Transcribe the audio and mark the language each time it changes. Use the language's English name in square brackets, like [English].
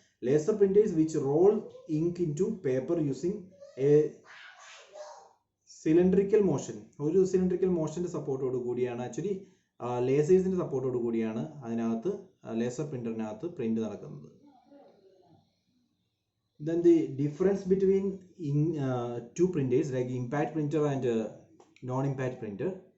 [English] Laser printers which roll ink into paper using a cylindrical motion. [Malayalam] ഒരു cylindrical motion സപ്പോർട്ടോട് കൂടിയാണ്, actually ലേസേഴ്സിന്റെ സപ്പോർട്ടോട് കൂടിയാണ് അതിനകത്ത് laser പ്രിന്ററിനകത്ത് print നടക്കുന്നത്. [English] Then the difference between two printers like impact printer and non-impact printer.